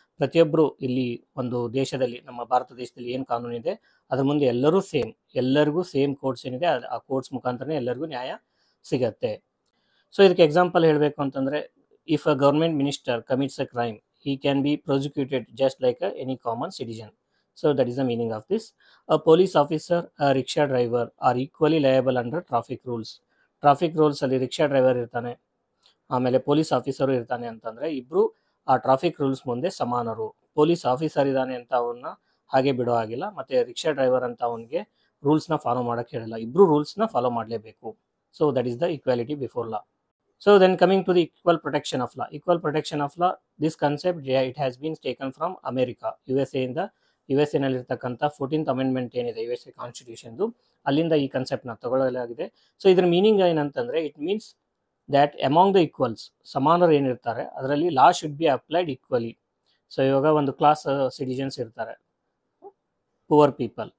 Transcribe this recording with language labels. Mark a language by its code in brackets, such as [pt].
[kn] ಪ್ರತಿಯೊಬ್ಬರು ಇಲ್ಲಿ ಒಂದು ದೇಶದಲ್ಲಿ, ನಮ್ಮ ಭಾರತ ದೇಶದಲ್ಲಿ ಏನು ಕಾನೂನಿದೆ ಅದ್ರ ಮುಂದೆ ಎಲ್ಲರೂ ಸೇಮ್, ಎಲ್ಲರಿಗೂ ಸೇಮ್ ಕೋರ್ಟ್ಸ್ ಏನಿದೆ ಆ ಕೋರ್ಟ್ಸ್ ಮುಖಾಂತರನೇ ಎಲ್ಲರಿಗೂ ನ್ಯಾಯ ಸಿಗತ್ತೆ. [en] so [kn] ಇದಕ್ಕೆ ಎಕ್ಸಾಂಪಲ್ ಹೇಳಬೇಕು ಅಂತಂದ್ರೆ, [en] If a government minister commits a crime, he can be prosecuted just like any common citizen. So that is the meaning of this. A police officer, a rickshaw driver are equally liable under traffic rules. [kn] Traffic rules ಅಲ್ಲಿ rickshaw driver ಇರ್ತಾನೆ, ಆಮೇಲೆ police officer ಇರ್ತಾನೆ ಅಂತಂದ್ರೆ ಇಬ್ರು ಆ traffic rules ಮುಂದೆ ಸಮಾನರು. Police officer ಇದ್ದಾನೆ ಅಂತ ಅವನ್ನ ಹಾಗೆ ಬಿಡೋ ಆಗಿಲ್ಲ, ಮತ್ತೆ ರಿಕ್ಷಾ ಡ್ರೈವರ್ ಅಂತ ಅವನಿಗೆ ರೂಲ್ಸ್ನ ಫಾಲೋ ಮಾಡಕ್ಕೆ ಹೇಳಿಲ್ಲ. ಇಬ್ರು ರೂಲ್ಸ್ನ ಫಾಲೋ ಮಾಡಲೇಬೇಕು. [en] So that is the equality before law. So then coming to the equal protection of law. Equal protection of law, this concept it has been taken from America, USA. In the USA [kn] ನಲ್ಲಿರ್ತಕ್ಕಂಥ 14th amendment ಏನಿದೆ USA ಕಾನ್ಸ್ಟಿಟ್ಯೂಷನ್ದು, ಅಲ್ಲಿಂದ ಈ ಕಾನ್ಸೆಪ್ಟ್ನ ತಗೊಳ್ಳಲಾಗಿದೆ. So ಇದ್ರ meaning ಏನಂತಂದ್ರೆ, [en] it means that among the equals, [kn] ಸಮಾನರು ಏನಿರ್ತಾರೆ ಅದರಲ್ಲಿ [en] Law should be applied equally. [kn] So ಇವಾಗ ಒಂದು ಕ್ಲಾಸ್ ಸಿಟಿಜನ್ಸ್ ಇರ್ತಾರೆ, ಪುವರ್ ಪೀಪಲ್.